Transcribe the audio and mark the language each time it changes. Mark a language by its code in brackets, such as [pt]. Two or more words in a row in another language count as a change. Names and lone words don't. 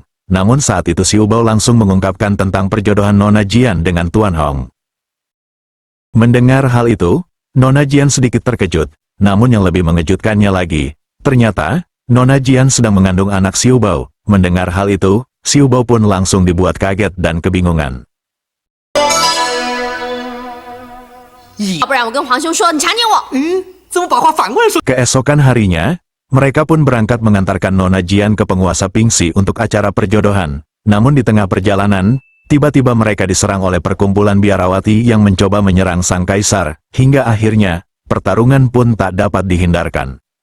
[id] Namun saat itu Xiu Bao langsung mengungkapkan tentang perjodohan Nona Jian dengan Tuan Hong. Mendengar hal itu, Nona Jian sedikit terkejut. Namun yang lebih mengejutkannya lagi, ternyata Nona Jian sedang mengandung anak Xiu Bao. Mendengar hal itu, Xiu Bao pun langsung dibuat kaget dan kebingungan. [zh] 要不然我跟皇兄说你强奸我。怎么把话反过来说？ [id] Keesokan harinya, mereka pun berangkat mengantarkan Nona Jian ke penguasa Pingxi untuk acara perjodohan. Namun di tengah perjalanan, tiba-tiba mereka diserang oleh perkumpulan biarawati yang mencoba menyerang sang kaisar. Hingga akhirnya, pertarungan pun tak dapat dihindarkan.